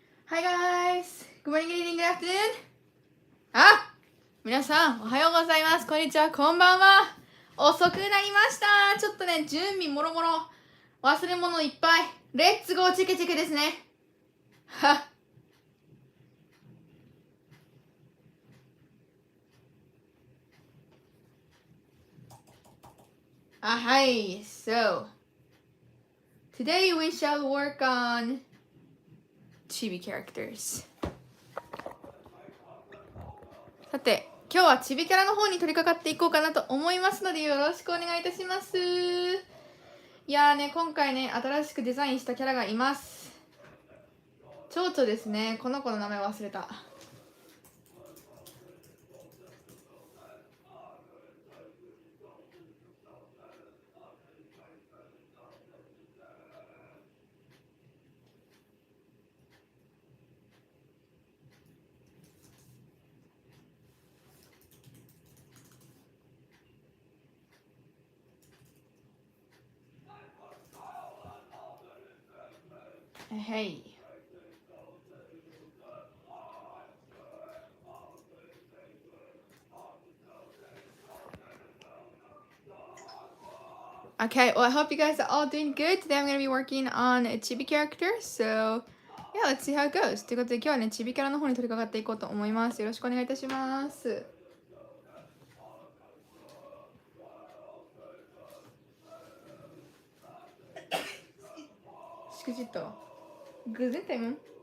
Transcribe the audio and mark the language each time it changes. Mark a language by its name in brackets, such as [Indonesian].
[English] Hi guys! Good morning, good evening, good afternoon! [Japanese] あ、皆さんおはようございます。こんにちは、こんばんは。遅くなりました。ちょっとね、準備もろもろ忘れ物いっぱい。レッツゴーチェケチェケですね。ははい。 [English] So, today we shall work on chibi characters. [Japanese] さて、今日はチビキャラの方に取り掛かっていこうかなと思いますので、よろしくお願いいたします。いやーね、今回ね、新しくデザインしたキャラがいます。蝶々ですね。この子の名前忘れた。はい。 [English] Okay, well, I hope you guys are all doing good. Today I'm going to be working on a chibi character. So, yeah, let's see how it goes. [Japanese] ということで今日はね、チビキャラの方に取り掛かっていこうと思います。よろしくお願いいたします。 Esquisito. Gesundheit.